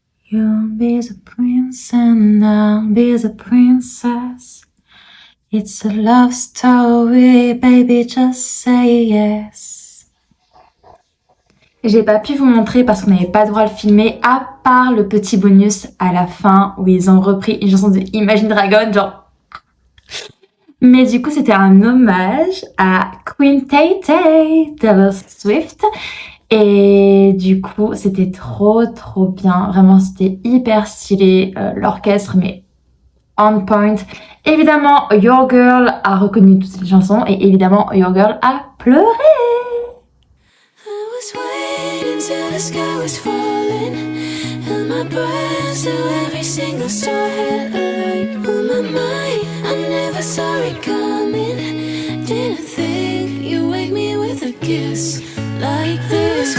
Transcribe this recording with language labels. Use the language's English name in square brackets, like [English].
[English] You'll be the prince and I'll be the princess. It's a love story, baby, just say yes. [French] J'ai pas pu vous montrer parce qu'on n'avait pas le droit de le filmer, à part le petit bonus à la fin où ils ont repris une chanson de Imagine Dragon, genre. Mais du coup, c'était un hommage à Queen Tay Tay, Taylor Swift. Et du coup, c'était trop bien. Vraiment, c'était hyper stylé. L'orchestre, mais on point. Évidemment, [English] Your Girl [French] a reconnu toutes les chansons. Et évidemment, Your Girl a pleuré. [English] I was waiting till the sky was falling, held my breath till every single star had a light on my mind. I never saw it coming, didn't think you'd wake me with a kiss like this.